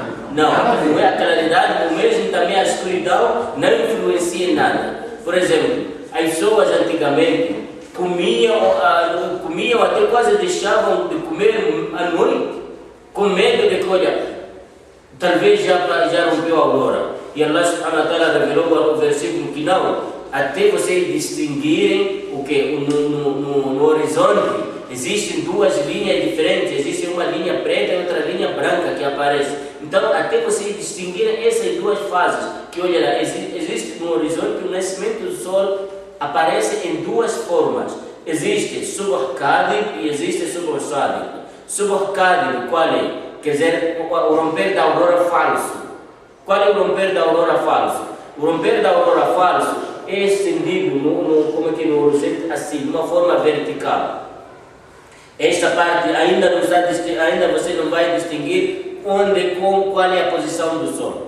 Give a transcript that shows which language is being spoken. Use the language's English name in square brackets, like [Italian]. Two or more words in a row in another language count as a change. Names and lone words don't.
[Portuguese] Não é a claridade, o mesmo também a escuridão não influencia em nada. Por exemplo, as pessoas antigamente comiam até quase deixavam de comer à noite, com medo de que, olha, talvez já rompeu a aurora. E [Arabic] الله سبحانه وتعالى [Portuguese] revelou o versículo que não, até vocês distinguirem o que? No horizonte existem duas linhas diferentes, existe uma linha preta e outra linha branca que aparece. Então, até vocês distinguirem essas duas fases, que olha lá, existe no horizonte o nascimento do sol aparece em duas formas. Existe [Arabic] صبح كاذب [Portuguese] e existe [Arabic] صبح صادق. صبح كاذب, [Portuguese] qual é? Quer dizer, o romper da aurora falso. Qual é o romper da aurora falso? O romper da aurora falso é estendido no horizonte assim, de uma forma vertical. Esta parte ainda você não vai distinguir qual é a posição do sol.